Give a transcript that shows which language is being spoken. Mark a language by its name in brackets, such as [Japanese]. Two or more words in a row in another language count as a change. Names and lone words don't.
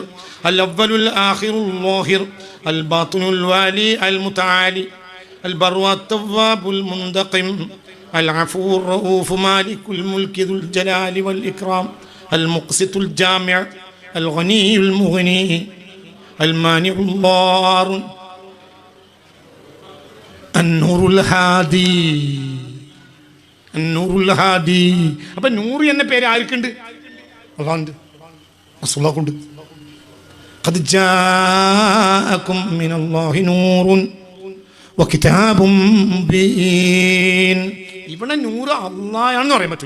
[Arabic] الأول الآخر الظاهر الباطن الوالي المتعالي البر التواب المنتقم العفو الرؤوف مالك الملك ذو الجلال والإكرام المقسط الجامع الغني المغني المانع الضار النور الهادي النور الهادي. [Malayalam] അപ്പം നൂറ് എന്ന പേര് ആർക്കുണ്ട്? അല്ലാഹുണ്ട്, റസൂലുള്ളാഹിക്കുണ്ട്. [Arabic] قد جاءكم من الله نور وكتاب مبين. [Malayalam] ഇവിടെ നൂറ് അല്ലാഹയാണെന്ന് പറയാൻ പറ്റില്ല.